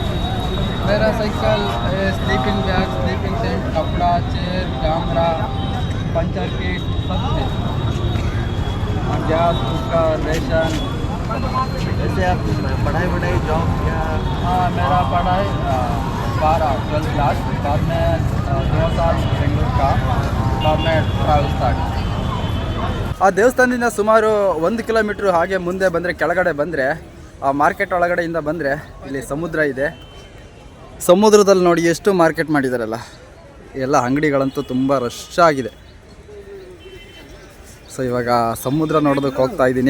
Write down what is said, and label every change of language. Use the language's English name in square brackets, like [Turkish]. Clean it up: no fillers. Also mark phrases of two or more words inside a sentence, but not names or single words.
[Hindi] मेरा [English] cycle sleeping bag, sleeping tent, [Hindi] कपड़ा, [English] chair, camera, puncture kit, [Hindi] सब है। गैस, कुकर, रेशन। जैसे आप पढ़ाई जॉब क्या? हाँ, मेरा पढ़ाई 12th क्लास, बाद में 2 साल ಬೆಂಗಳೂರು का, बाद में [English] travel start. [Kannada] ಆ ದೇವಸ್ಥಾನದಿಂದ ಸುಮಾರು 1 ಕಿಲೋಮೀಟ್ರ್ ಹಾಗೆ ಮುಂದೆ ಬಂದರೆ, ಕೆಳಗಡೆ ಬಂದರೆ, ಆ ಮಾರ್ಕೆಟ್ ಒಳಗಡೆಯಿಂದ ಬಂದರೆ ಇಲ್ಲಿ ಸಮುದ್ರ ಇದೆ. ಸಮುದ್ರದಲ್ಲಿ ನೋಡಿ ಎಷ್ಟು ಮಾರ್ಕೆಟ್ ಮಾಡಿದಾರಲ್ಲ, ಎಲ್ಲ ಅಂಗಡಿಗಳಂತೂ ತುಂಬ ರಶ್ ಆಗಿದೆ. ಸೊ ಇವಾಗ ಸಮುದ್ರ ನೋಡೋದಕ್ಕೆ ಹೋಗ್ತಾ ಇದ್ದೀನಿ.